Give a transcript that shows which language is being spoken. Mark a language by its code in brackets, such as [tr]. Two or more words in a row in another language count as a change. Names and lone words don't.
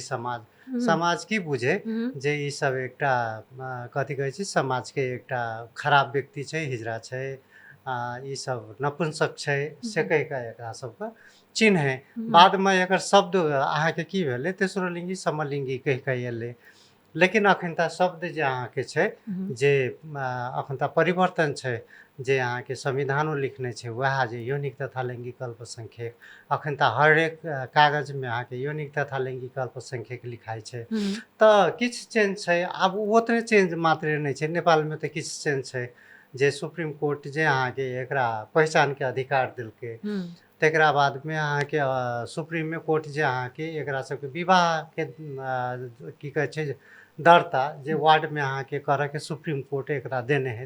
[mai] समाज की बुझे जे ई सब एकटा कथी कहै छै, समाज के एकटा खराब व्यक्ति छै, हिजड़ा छै, ई सब नपुंसक छै, से कह के एकरा सबके चिन्ह है। बाद में एकर शब्द अहाँ के की भेले, तेसरो लिंगी समलिंगी कह के एले। लेकिन अखन त शब्द जे अहाँ के छै, जे अखन त परिवर्तन छै, जे अहाँ के संविधानो लिखने छै, वह जे यौनिक तथा लैंगिक अल्पसंख्यक, अखन त हरेक कागज में अहाँ के यौनिक तथा लैंगिक अल्पसंख्यक लिखाई छै। त किछ चेंज छै, अब ओतने चेंज मात्र नहीं छै, नेपाल में त किछ चेंज छै जे सुप्रीम कोर्ट जे अहाँ के एकरा पहचान के अधिकार दिलके। तकरा बाद में अहाँ के सुप्रीम कोर्ट जे अहाँ के एकरा सबके विवाह के की कहे छै दरता जे वार्ड में अहाँ के करे के सुप्रीम कोर्ट एकरा देने है।